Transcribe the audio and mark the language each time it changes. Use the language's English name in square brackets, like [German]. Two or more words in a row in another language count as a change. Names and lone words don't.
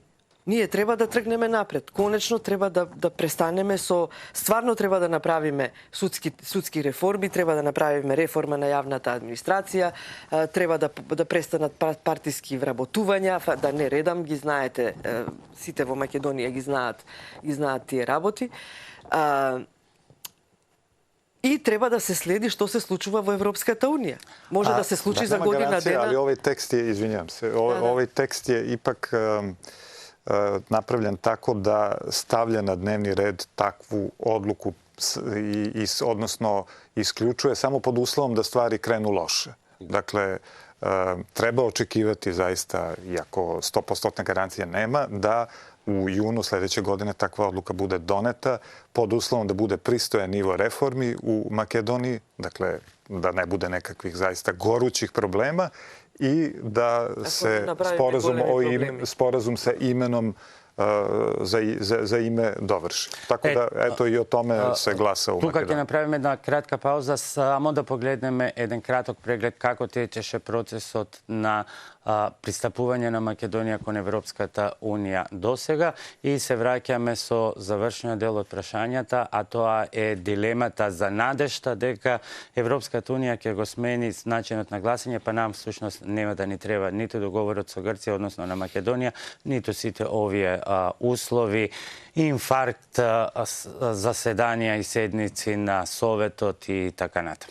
[Macedonian] Ние треба да тргнеме напред. Конечно треба да престанеме стварно треба да направиме судски реформи, треба да направиме реформа на јавната администрација, треба да престанат партиски вработувања, да не редам, ги знаете, сите во Македонија ги знаат тие работи. И треба да се следи што се случува во Европската Унија. Може да се случи за година дена. [Serbian] Ali ovaj tekst je, izvinjam se, ovaj tekst je ipak napravljen tako da stavlja na dnevni red takvu odluku odnosno isključuje samo pod uslovom da stvari krenu loše. Dakle, treba očekivati zaista, iako 100% garancije nema, da u junu sledeće godine takva odluka bude doneta pod uslovom da bude pristojan nivo reformi u Makedoniji, dakle da ne bude nekakvih zaista gorućih problema i da se sporazum sa imenom za ime dovrši. Tako da, eto, i o tome se glasa u Makedoniji. [Macedonian] Тука ќе направиме една кратка пауза, само да погледнеме еден краток преглед како течеше процесот на пристапување на Македонија кон Европската Унија досега и се враќаме со завршниот дел од прашањата, а тоа е дилемата за надежта дека Европската Унија ќе го смени начинот на гласање, па нам всушност нема да ни треба ниту договорот со Грција, односно на Македонија, ниту сите овие услови, инфаркт, заседанија и седници на Советот и така натаму.